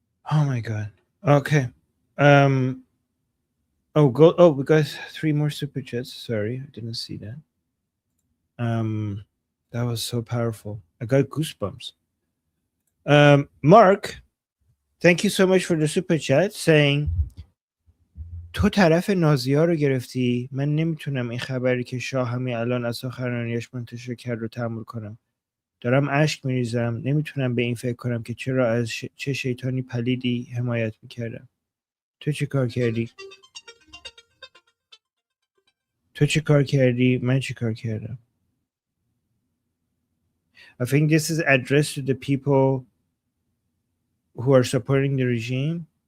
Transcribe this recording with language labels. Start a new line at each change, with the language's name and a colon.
English: Oh my God. Okay. We got 3 more super chats. Sorry, I didn't see that. That was so powerful. I got goosebumps. Mark, thank you so much for the super chat saying
Persian: تو طرف نازی‌ها رو گرفتی. من نمیتونم این خبری که شاه همین الان از سخنرانیش منتشر کرد رو تحمل کنم. دارم اشک میریزم. نمیتونم به این فکر کنم که چرا از چه شیطانی پلیدی حمایت میکردم. تو چی کار کردی؟ تو چی کار کردی؟ من چی کار کردم؟
English: I think this is addressed to the people who are supporting the regime.